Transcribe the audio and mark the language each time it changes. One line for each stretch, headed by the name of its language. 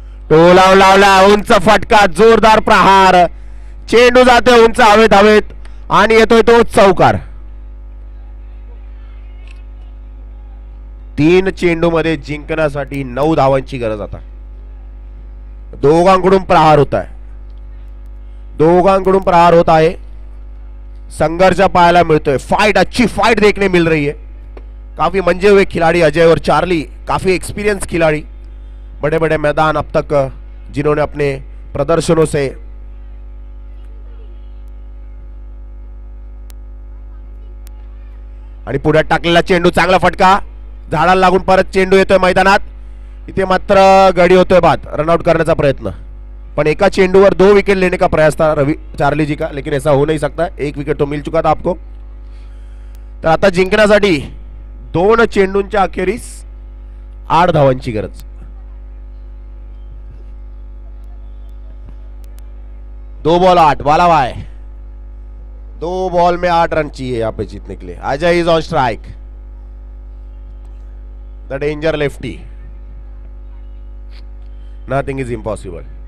Marathi: टोलाव लावला, उंच फटका, जोरदार प्रहार, चेंडू जाते उंच हवेत हवेत आणि येतोय तो चौकार. 3 चेंडू मध्ये जिंकण्यासाठी 9 धावांची गरज आता. दोघांकडून प्रहार होत आहे, दोघांकडून प्रहार होत आहे. संघर्ष पाहायला मिळतोय.
Hindi: फाइट, अच्छी फाइट देखने मिल रही है. काफी मंजे हुए खिलाड़ी अजय और चार्ली, काफी एक्सपीरियंस खिलाड़ी. बड़े बड़े मैदान अब तक जिन्होंने अपने प्रदर्शनों से
Marathi: आणि पुढे टाकलेला चेंडू, चांगला फटका, झाडाला लागून परत चेंडू येतोय मैदानात. इथे मात्र गडी होतोय बाद. रनआउट करण्याचा प्रयत्न, पण एका चेंडूवर
Hindi: 2 विकेट लेने का प्रयास था रवि चार्ली जी का, लेकिन ऐसा हो नहीं सकता. 1 विकेट तो मिल चुका था आपको.
Marathi: तर आता जिंकण्यासाठी 2 चेंडूंच्या अखेरीस 8 धावांची गरज.
Hindi: 2 बॉल 8, बाला भाई 2 बॉल में 8 रन चाहिए यहाँ पे जीतने के लिए.
English: Ajay is on strike, the danger lefty. Nothing is impossible.